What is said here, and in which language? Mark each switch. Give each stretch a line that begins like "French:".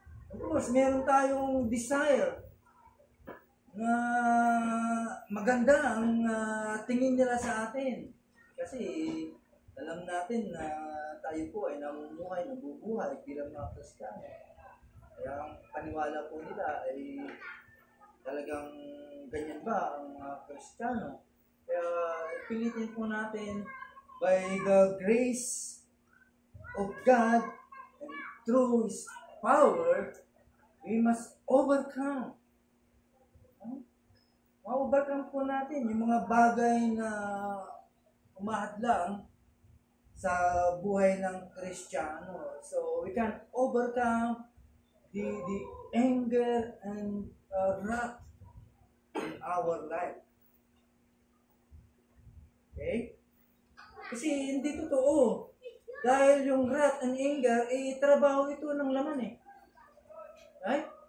Filipino: Of course, meron tayong desire na maganda ang tingin nila sa atin. Kasi alam natin na tayo po ay namumuhay, nabubuhay bilang mga Kristiyano. Kaya ang paniwala po nila ay talagang ganyan ba ang mga Kristiyano. Kaya pilitin po natin
English: by the grace of God and through His power, we must overcome.
Filipino: Ma-overcome po natin yung mga bagay na umahadlang sa buhay ng Kristiyano.
English: So, we can overcome the anger and wrath in our life.
Filipino: Okay? Kasi hindi totoo. Dahil yung
English: wrath and anger,
Filipino: trabaho ito ng laman eh. Right?